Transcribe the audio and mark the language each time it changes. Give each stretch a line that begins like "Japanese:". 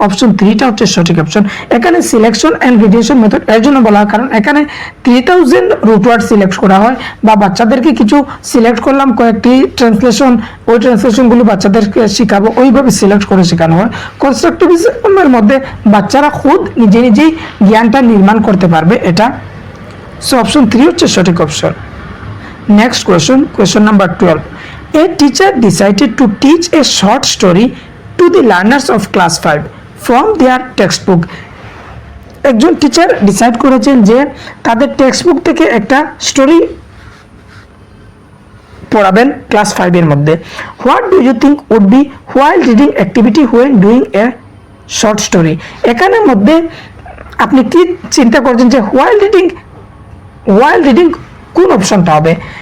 Bangla: Option 3টা হচ্ছে সঠিক অপশন। এখানে সিলেকশন অ্যান্ড গ্রেডিয়েশন মেথড এর জন্য বলা হয় কারণ এখানে 3000 রুট ওয়ার্ড সিলেক্ট করা হয়, বা বাচ্চাদেরকে কিছু সিলেক্ট করলাম কয়েকটি ট্রান্সলেশন, ওই ট্রান্সলেশনগুলো বাচ্চাদেরকে শেখাবো, ওইভাবে সিলেক্ট করে শেখানো হয়। কনস্ট্রাকটিভিজমের মধ্যে বাচ্চারা খুদ নিজেই জ্ঞানটা নির্মাণ করতে পারবে এটা। সো অপশন 3 হচ্ছে সঠিক option.
English: Next question number 12, a teacher decided to teach a short story to the learners of class 5 from their textbook।
Bangla: একজন টিচার ডিসাইড করেছেন যে তাদের টেক্সটবুক থেকে একটা স্টোরি পড়াবেন ক্লাস 5 এর মধ্যে।
English: What do you think would be while reading activity when doing a short story?
Bangla: এখানের মধ্যে আপনি কি চিন্তা করছেন যে হোয়াইল রিডিং কোন অপশনটা হবে?